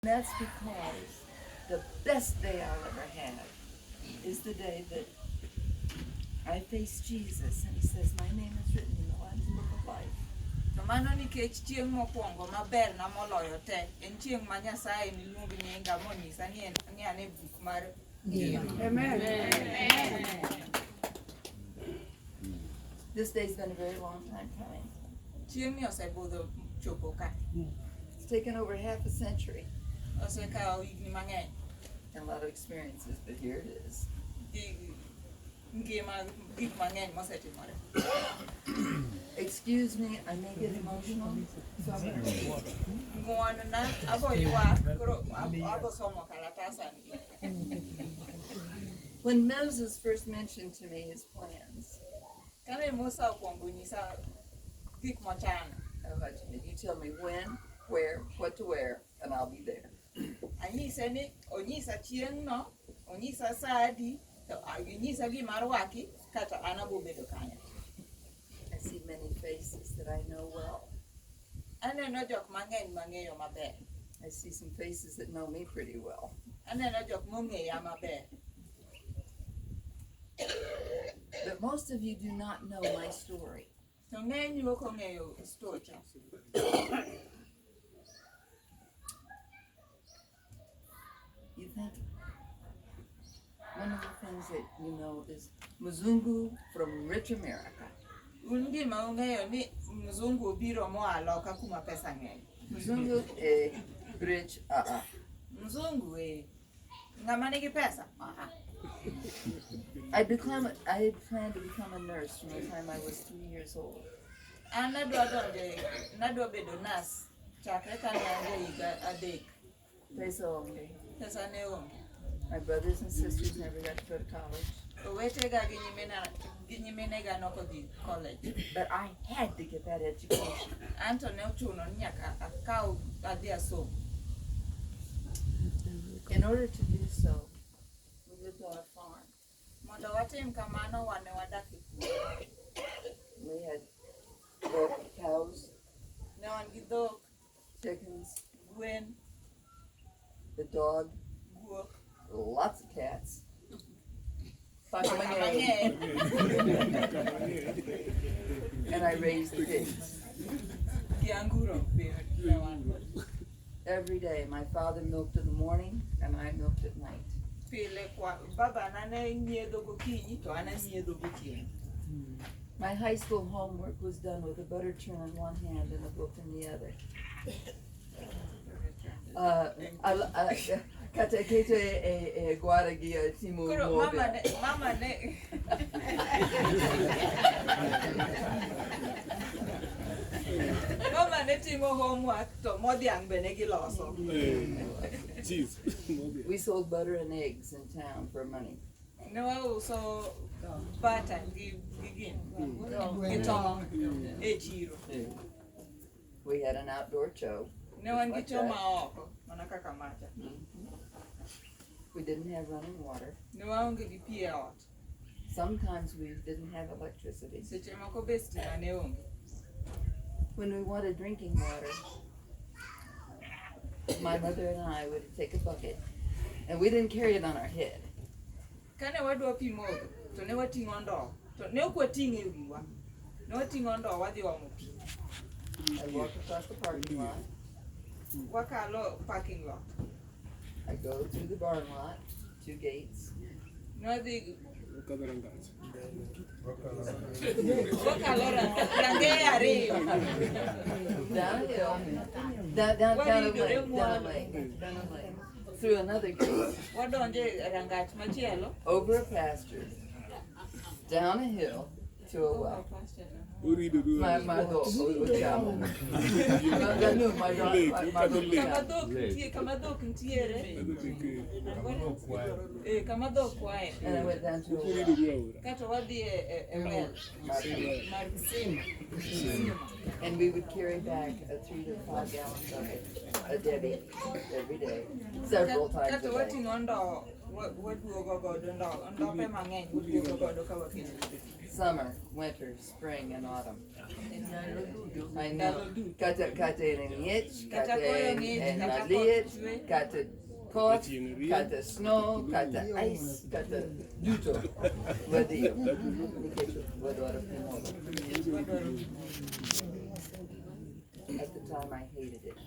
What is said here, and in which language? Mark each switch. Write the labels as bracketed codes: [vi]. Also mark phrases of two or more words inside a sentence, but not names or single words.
[en] That's because the best day I'll ever have is the day that I face Jesus and he says, my name is written in the Lamb's Book of Life. [luo] To mano nikech chieng' mokwongo maber na moloyo te en chieng' ma Nyasaye niluongi nyinga monyisa ni an e buk mar ngima. Amen. [en] This day's been a very long time coming. [luo] Chieng'ni osebudho chopo ka. [en] It's taken over half a century [luo] Osekawo higni mang'eny. [en] and a lot of experiences, but here it is. [luo] Ngima gik mang'eny mosetimore. [en] Excuse me, I may get emotional. So I'm gonna read. [luo] Ng'uono na abo ywak koro abo somo kalatasani. [en] When Moses first mentioned to me his plans, [luo] Kane Musa okwongo nyisa gik mochano. [en] you tell me when, where, what to wear, and I'll be there. [luo] Anyise ni onyisa chieng' no, onyisa sa adi, to onyisa gima arwaki kata an abo bedo kanyo. [en] I see many faces that I know well. [luo] Aneno jok mang'eny mang'eyo maber. [en] I see some faces that know me pretty well. [luo] Aneno jok mong'eya maber. [en] But most of you do not know my story. [luo] To ng'eny ok ong'eyo stocha. [en] You think one of the things that you know is Mzungu from rich America. [luo] Un gima ung'eyo ni mzungu obiro moa loka kuma pesa ng'eny. [en] Mzungu rich [luo] Mzungu ng'ama nigi pesa. [en] I had planned to become a nurse from the time I was 3 years old. [luo] An nadwa bedo nurse chakre kane an ja higa adek. Pesa onge. Pesa ne onge. [en] My brothers and sisters never got to go to college. [luo] Owetega gi nyiminega nokodhi college. [en] But I had to get that education. [luo] Anto ne ochuno ni nyaka akaw adhi asom. [en] In order to do so, we lived on a farm. [luo] Mondo watim kamano wan ne wadak e puodho. [en] We had cows, [luo] Ne wan gi dhok, [en] chickens, [luo] gwen, [en] the dog, [luo] guok, [en] lots of cats. [luo] paka mang'eny. [en] And I raised pigs. [luo] Gi anguro be ne wan. [en] Every day, my father milked in the morning and I milked at night. [luo] Pile baba na ne nyiedho gokinyi to an anyiedho gotieno. [en] My high school homework was done with a butter churn in one hand and a book in the other. [luo] Kata keto e guarda gia timu Koro mobe. mama ne Mama ne timo homework to modhiang' be ne giloso. [en] We sold butter and eggs in town for money. [luo] Ne wauso bata gi tong' e chiro. [en] We had an outdoor show. [luo] Ne wan gi cho ma oko mana kaka macha. [en] We didn't have running water. [luo] Ne waonge gi pi e ot. [en] Sometimes we didn't have electricity. [luo] Seche moko be stima ne onge. [en] When we wanted drinking water, my mother and I would take a bucket, and we didn't carry it on our head. [luo] Kane wadwa pi modho to ne wating'o ndo. To ne ok wating'e wiwa. Ne wating'o ndo wadhi omo pi. [en] I walked across the parking lot. [luo] Wakalo [en] parking lot. I go through the barn lot, 2 gates. [luo] Ne wadhi wakalo rangeye ariyo. [en] Down a hill, down a lane, through another gate, [luo] Wadonje rangach machielo. [en] over a pasture, down a hill to a well. My dog, [luo] Kama dhok ntiere. Kama dhok kwae. [en] and I went down to a well. [luo] Kato wadhi e well. Mar kisima. [en] And we would carry back a 3 to 5 gallon bucket, a Debbie, every day, several times [luo] Kato [en] a day. [luo] wating'o ndo waduogo godo ndope mang'eny waduogo godo ka wakelo. [en] Summer, winter, spring, and autumn. I know. [luo] Kata ngich, kata liet, kata cough, kata snow, kata ice, kata duto. Wadio. Wadoro Pinomo. [en] At the time, I hated it.